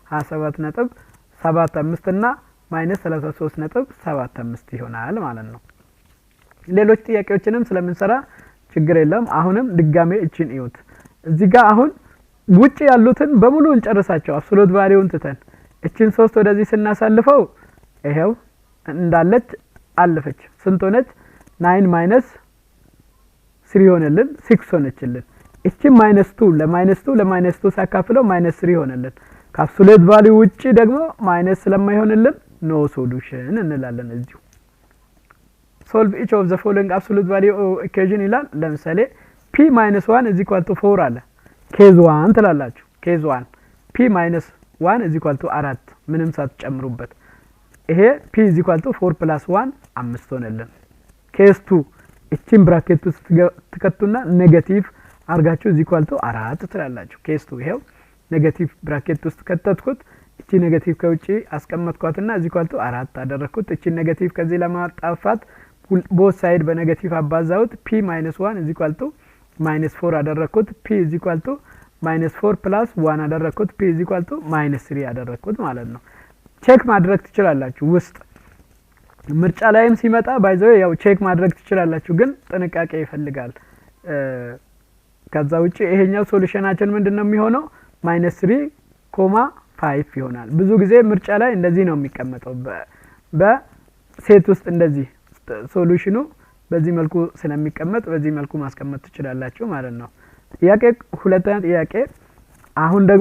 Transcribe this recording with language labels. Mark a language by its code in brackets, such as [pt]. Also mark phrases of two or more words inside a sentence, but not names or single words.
[am] 27.75 እና -33.75 ይሆናል ማለት ነው። ሌሎች ጥያቄዎችንም ስለምንሰራ ችግር የለም። አሁንም ድጋሜ እቺን እዩት። እዚህ ጋር አሁን ውጪ ያሉትን በሙሉ እንጨርሳቸው። [en] absolute valueን [am] ትተን እቺን 3 ወደዚህ ስናሳልፈው ይሄው እንዳለች አለፈች። ስንት ሆነች? 9 - 3 ሆነልን፣ 6 ሆነችልን። እቺ -2 ሳካፍለው -3 ሆነልን። [en] ከabsolute value [am] ውጪ ደግሞ ማይነስ ስለማይሆንልን [en] no solution [am] እንላለን። እዚሁ [en] solve each of the following absolute value equation [am] ይላል። ለምሳሌ [en] p - 1 is equal to 4 [am] አለ። ኬዝ 1 ትላላችሁ። ኬዝ 1 [en] p - 1 is equal to 4 [am] ምንም ሳትጨምሩበት ይሄ [en] p is equal to 4 plus 1 5 [am] ሆነልን። ኬዝ 2 እቺን ብራኬት ውስጥ ትከቱና ኔጌቲቭ አርጋችሁ [en] is equal to 4 [am] ትላላችሁ። ኬዝ 2 ይሄው ኔጌቲቭ ብራኬት ውስጥ ከተትኩት እቺ ኔጌቲቭ ከውጪ አስቀመጥኳትና [en] is equal to 4 [am] አደረኩት። እቺ ኔጌቲቭ ከዚህ ለማጣፋት [en] both side [am] በኔጌቲቭ አባዛውት [en] p - 1 is equal to -4 [am] አደረኩት። [en] p is equal to -4 plus 1 [am] አደረኩት። [en] p is equal to -3 [am] አደረኩት ማለት ነው። ቼክ ማድረግ ትችላላችሁ። ውስጥ ምርጫ ላይም ሲመጣ ባይዘው ያው ቼክ ማድረግ ትችላላችሁ፣ ግን ጥንቃቄ ይፈልጋል። ከዛ ውጪ ይሄኛው ሶሉሽናችን ምንድነው የሚሆነው? -3.5 ይሆናል። ብዙ ጊዜ ምርጫ ላይ እንደዚህ ነው የሚቀመጠው። በሴት ውስጥ እንደዚህ ሶሉሽኑ በዚህ መልኩ ስለሚቀመጥ በዚህ መልኩ ማስቀመጥ ትችላላችሁ ማለት ነው። ጥያቄ ሁለተኛ ጥያቄ አሁን ደግሞ